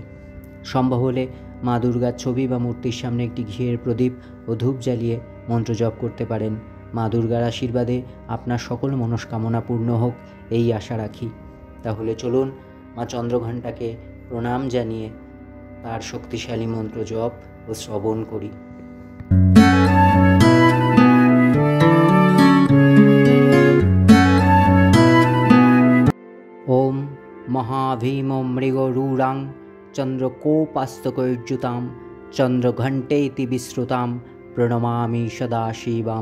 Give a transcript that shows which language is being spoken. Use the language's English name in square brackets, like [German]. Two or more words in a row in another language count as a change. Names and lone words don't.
[Bangla] সম্ভব হলে মা দুর্গার ছবি বা মূর্তির সামনে একটি ঘিয়ের প্রদীপ ও ধূপ জ্বালিয়ে মন্ত্র জপ করতে পারেন। মা দুর্গার আশীর্বাদে আপনার সকল মনস্কামনা পূর্ণ হোক, এই আশা রাখি। তাহলে চলুন মা চন্দ্রঘণ্টাকে প্রণাম জানিয়ে তার শক্তিশালী মন্ত্র জপ ও শ্রবণ করি। [Sanskrit] ওম মহাভীম মৃগরূঢ়াং চন্দ্রকোপাস্তকৈর্যুতাম চন্দ্রঘণ্টেতি বিশ্রুতাম প্রণমামি সদাশিবাম।